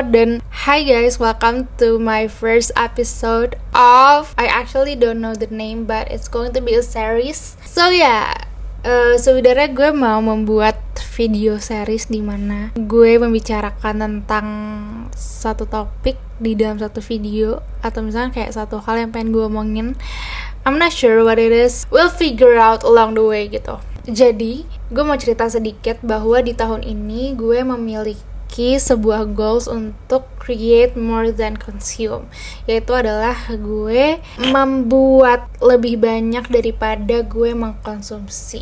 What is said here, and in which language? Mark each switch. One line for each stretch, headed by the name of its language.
English: Dan hi guys, welcome to my first episode of, I actually don't know the name, but it's going to be a series. So yeah,
Indonesian: sebenarnya gue mau membuat video series di mana gue membicarakan tentang satu topik di dalam satu video, atau misalnya kayak satu hal yang pengen gue omongin.
English: I'm not sure what it is, we'll figure out along the way
Indonesian: gitu. Jadi gue mau cerita sedikit bahwa di tahun ini gue memiliki sebuah goals untuk
English: create more than consume,
Indonesian: yaitu adalah gue membuat lebih banyak daripada gue mengkonsumsi.